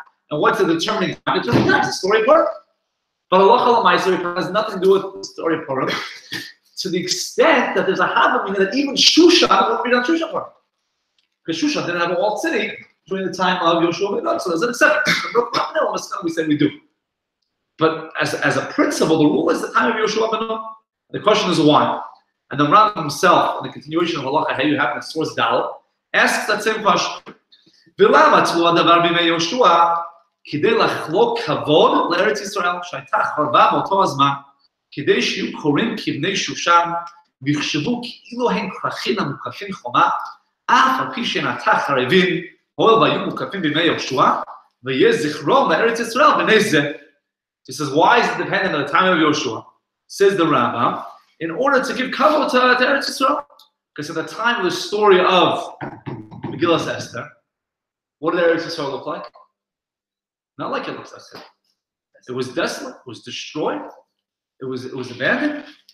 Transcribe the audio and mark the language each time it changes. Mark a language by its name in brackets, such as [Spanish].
[English] And what's the determining time? The determining time is the story of Purim. But halacha l'maisa has nothing to do with the story of Purim, to the extent that there's a havamina that even Shushan won't read on Shushan Purim, because Shushan didn't have a walled city during the time of Yeshua ben Nun, so there's an exception. We say we do. But as a principle, the rule is the time of Yeshua ben Nun. The question is why? And the Rambam himself, in the continuation of halacha, how you have in the source Dalet, asks that same question. [Hebrew] V'lama tlu hadavar b'mei Yeshua kidei lachlok kavod l'Eretz Yisrael שהייתה חרבה באותו הזמן כדי שיהיו קוראים כבני שושן ויחשבו כאילו הם כרכים המוקפים חומה אף על פי שנעתה חרבים הואיל והיו מוקפים בימי יהושע ויהיה זכרם לארץ ישראל בני זה. [English] He says, why is it dependent on the time of Yeshua? Says the Rambam, in order to give kavod to Eretz Yisrael. Because at the time of the story of Megillas Esther, what did Eretz Yisrael look like? Not like it looks like today. It was desolate, it was destroyed, it was abandoned.